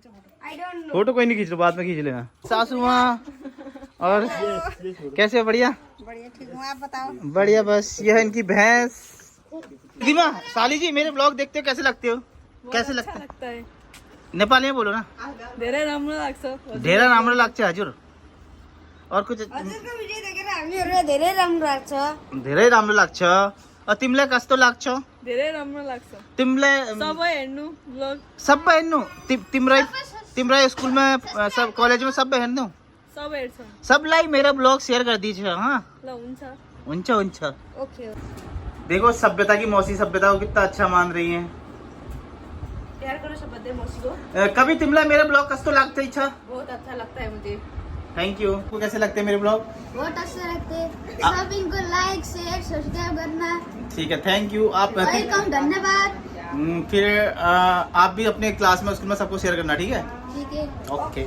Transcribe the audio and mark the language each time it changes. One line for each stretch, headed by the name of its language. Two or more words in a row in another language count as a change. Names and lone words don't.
Hindi: फोटो कोई नहीं खींच लो, बाद में खींच लेना। सासू माँ और कैसे हो? बढ़िया बढ़िया ठीक हूँ, आप बताओ। बढ़िया। बस ये है इनकी भैंस। दीमा साली जी मेरे ब्लॉग देखते हो, कैसे लगते हो? कैसे लगता है? नेपाली में बोलो ना।
Nepali: धेरै राम्रो लाग्छ। ढेरा राम्रो लाग्छ हजुर।
Hindi: और कुछ
Nepali: हजुरको भिडियो देखेर हामीहरू धेरै राम्रो लाग्छ। धेरै राम्रो लाग्छ। और तिमीलाई कस्तो लाग्छ? धेरै राम्रो लाग्छ। तिमीलाई सबै हेर्नु ब्लग, सबै हेर्नु। तिम्रै स्कुलमा, सब कलेजमा सबै हेर्नु। सब हेर्छौँ।
Hindi: सबलाई मेरा ब्लॉग शेयर कर दीजिए। हाँ
Nepali: ल हुन्छ। हुन्छ। ओके।
Hindi: देखो सभ्यता की मौसी सभ्यता को कितना अच्छा मान रही है। प्यार करो सब बदे मौसी को।
Nepali: कभी तिमीलाई मेरा ब्लॉग कस्तो लाग्छ?
Hindi: बहुत अच्छा लगता है मुझे।
English: thank you.
Hindi: आपको कैसे लगते हैं मेरे ब्लॉग? बहुत अच्छे लगते हैं। सब इनको लाइक शेयर सब्सक्राइब करना। ठीक है,
English: thank you.
Hindi: आप वेलकम, धन्यवाद। फिर आप भी अपने क्लास में स्कूल में सबको शेयर करना, ठीक है? ठीक है, ओके।